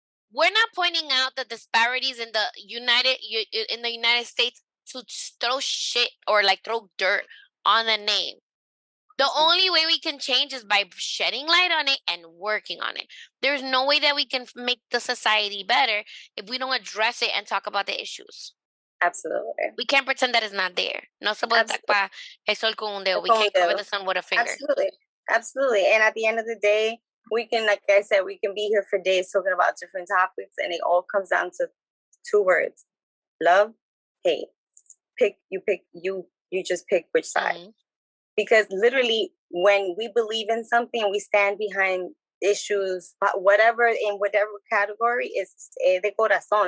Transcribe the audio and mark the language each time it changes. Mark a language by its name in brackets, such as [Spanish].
[English] We're not pointing out the disparities in the United States to throw shit or like throw dirt on the name. The only way we can change is by shedding light on it and working on it. There's no way that we can make the society better if we don't address it and talk about the issues. Absolutely. We can't pretend that it's not there. [Spanish] No se puede tapar el sol con un dedo. [English] We can't cover the sun with a finger. Absolutely. And at the end of the day, we can, like I said, we can be here for days talking about different topics, and it all comes down to two words: love, hate. You just pick which side. Because literally, when we believe in something, we stand behind issues, whatever, in whatever category, is [Spanish] de corazón.